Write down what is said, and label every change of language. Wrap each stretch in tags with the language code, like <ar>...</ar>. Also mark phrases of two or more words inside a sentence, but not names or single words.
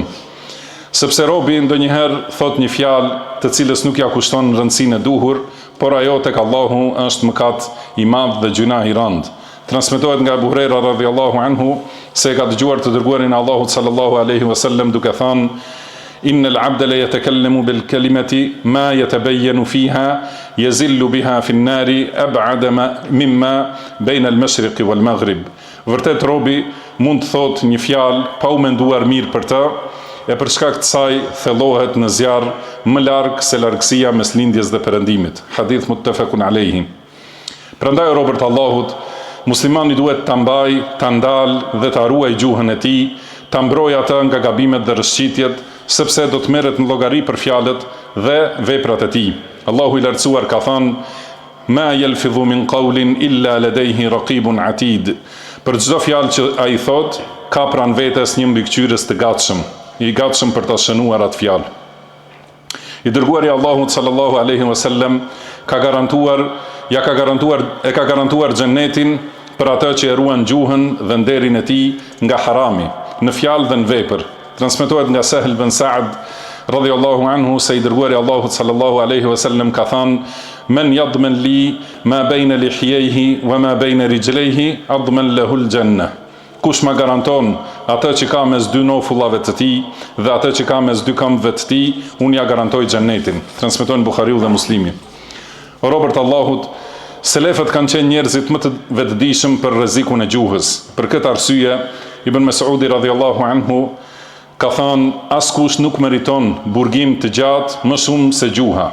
<sq>Sepse robi ndonjëherë thot një fjalë të cilës nuk ja kushton rëndësinë e duhur, por ajo tek Allahu është mëkat i madh dhe gjuna i rënd. Transmetohet nga Abu Huraira</sq> <ar>رضي الله عنه</ar> <sq>se ka dëgjuar të dërguarin e Allahut</sq> <ar>صلى الله عليه وسلم</ar> <sq>duke thënë:</sq> <ar>إن العبد ليتكلم بالكلمة ما يتبين فيها يزل بها في النار أبعد مما بين المشرق والمغرب.</ar> <sq>Vërtet robi mund të thotë një fjalë pa u menduar mirë për të, e për shkak të saj thellohet në zjarr më larg se largësia mes lindjes dhe perëndimit.</sq> <ar>حديث متفق عليه.</ar> <sq>Prandaj robërt Allahut, muslimani duhet ta mbaj, ta ndalë dhe ta ruaj gjuhën e tij, ta mbrojë atë nga gabimet dhe rrëshqitjet, sepse do të merret në llogari për fjalët dhe veprat e tij. Allahu i lartësuar ka thënë:</sq> <ar>ما يلفظ من قول إلا لديه رقيب عتيد.</ar> <sq>Për çdo fjalë që ai thot, ka pranë vetes një mbikëqyrës të gatshëm, i gatshëm për ta shënuar atë fjalë. I dërguari Allahut</sq> <ar>صلى الله عليه وسلم</ar> <sq>ka garantuar xhenetin për atë që e ruan gjuhën dhe nderin e tij nga harami, në fjalë dhe në vepër. Transmetohet nga Sahel bin Sa'd</sq> <ar>رضي الله عنه</ar> <sq>se i dërguari Allahut</sq> <ar>صلى الله عليه وسلم</ar> <sq>ka thënë:</sq> <ar>من يضمن لي ما بين لحييه وما بين رجليه أضمن له الجنة.</ar> <sq>Kush ma garanton atë që ka mes dy nofullave të tij dhe atë që ka mes dy këmbëve të tij, unë ja garantoj xhenetin. Transmetojnë Buhariu dhe Muslimi. O robërt Allahut, selefët kanë qenë njerëzit më të vetëdijshëm për rrezikun e gjuhës. Për këtë arsye, Ibn Mesudi</sq> <ar>رضي الله عنه</ar> <sq>ka thënë: askush nuk meriton burgim të gjatë më shumë se gjuha.</sq>